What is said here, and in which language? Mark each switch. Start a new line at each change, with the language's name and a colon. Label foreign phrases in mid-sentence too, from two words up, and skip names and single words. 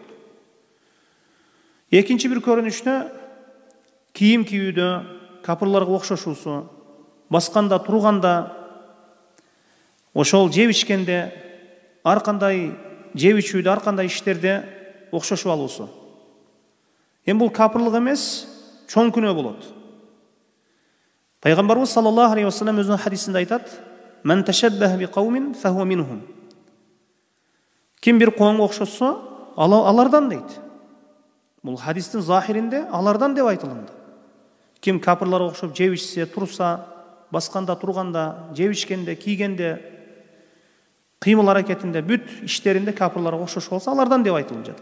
Kyrgyz: Экинчи бир көрүнүштө кийим кийүүдө капырларга окшошуусу, басканда, турганда, ошол жеп ичкенде, ар кандай жеп ичүүдө, ар кандай иштерде окшошуп алуусу. Эми бул капырлык эмес, чоң күнөө болот.
Arabic: Пайгамбарыбыз صلى الله عليه وسلم
Kyrgyz: өзүнүн хадисинде айтат:
Arabic: "من تشبه بقوم فهو منهم."
Kyrgyz: Ким бир коомго окшосо, алардан дейт. Бул хадистин захиринде алардан деп айтылынды. Ким капырларга окшоп жеп ичсе, турса, басканда, турганда, жеп ичкенде, кийгенде, кыймыл аракетинде, бүт иштеринде капырларга окшош болсо, алардан деп айтылып жатат.